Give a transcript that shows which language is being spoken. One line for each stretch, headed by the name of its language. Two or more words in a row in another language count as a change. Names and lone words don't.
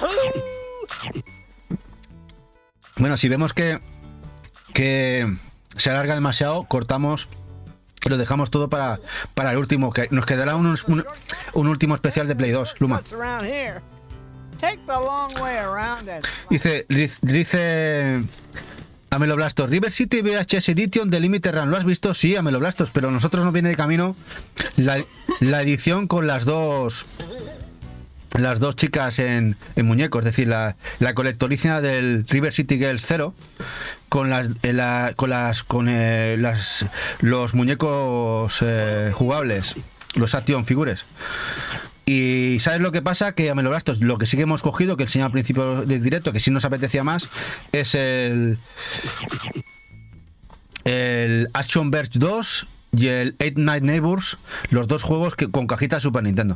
Spanish: Bueno, si vemos que se alarga demasiado, cortamos... Lo dejamos todo para el último, que nos quedará un último especial de Play 2, Luma. Dice Amelo Blastos, River City VHS Edition de Limited Run, ¿lo has visto? Sí, Amelo Blastos, pero a nosotros nos viene de camino la edición con las dos chicas en muñecos, es decir, la colectoricia del River City Girls 0 con los muñecos jugables, los
English: action figures.
Spanish: Y ¿sabes lo que pasa? Que a Amelo Blastos, lo que sí que hemos cogido, que enseñé al principio del directo, que sí nos apetecía más, es el Action Verge 2 y el Eight Night Neighbors, los dos juegos con cajita de Super Nintendo.